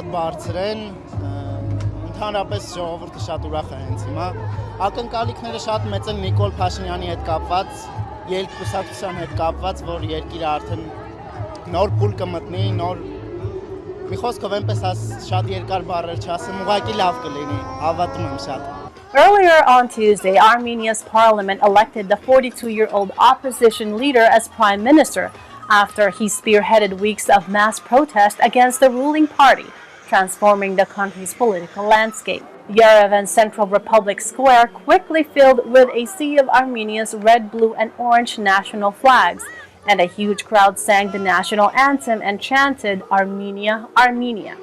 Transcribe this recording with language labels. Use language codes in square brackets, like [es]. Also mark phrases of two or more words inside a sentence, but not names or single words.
[hy] բարձր են ընդհանրապես ժողովուրդը շատ ուրախ է հենց հիմա ակնկալիքները շատ մեծ են Նիկոլ Փաշինյանի հետ կապված երկուսակցության հետ կապված որ երկիրը արդեն նոր փուլ կմտնի նոր մի խոսքով այնպես շատ երկար բառեր չասեմ ուղղակի լավ կլինի հավատում եմ շատ [en] Earlier on Tuesday, Armenia's parliament elected the 42-year-old opposition leader as prime minister after he spearheaded weeks of mass protest against the ruling party, transforming the country's political landscape. Yerevan's Central Republic Square quickly filled with a sea of Armenia's red, blue, and orange national flags, and a huge crowd sang the national anthem and chanted, "Armenia, Armenia."